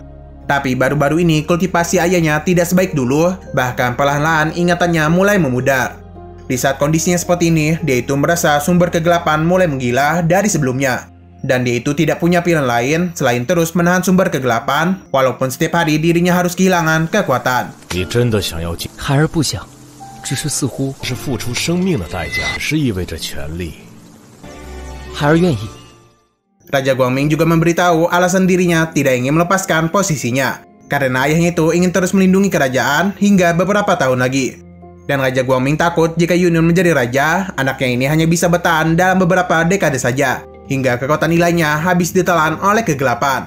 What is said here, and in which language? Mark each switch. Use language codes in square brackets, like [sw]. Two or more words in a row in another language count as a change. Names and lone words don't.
[id] Tapi baru-baru ini kultivasi ayahnya tidak sebaik dulu, bahkan perlahan-lahan ingatannya mulai memudar. Di saat kondisinya seperti ini, dia itu merasa sumber kegelapan mulai menggila dari sebelumnya. Dan dia itu tidak punya pilihan lain selain terus menahan sumber kegelapan, walaupun setiap hari dirinya harus kehilangan kekuatan. [zh] 你真的想要进？孩儿不想，只是似乎是付出生命的代价，是意味着权利。孩儿愿意。 [id] Raja Guangming juga memberitahu alasan dirinya tidak ingin melepaskan posisinya, karena ayahnya itu ingin terus melindungi kerajaan hingga beberapa tahun lagi. Dan Raja Guangming takut jika Yun Yun menjadi raja, anaknya ini hanya bisa bertahan dalam beberapa dekade saja, hingga kekuatan ilahnya habis ditelan oleh kegelapan.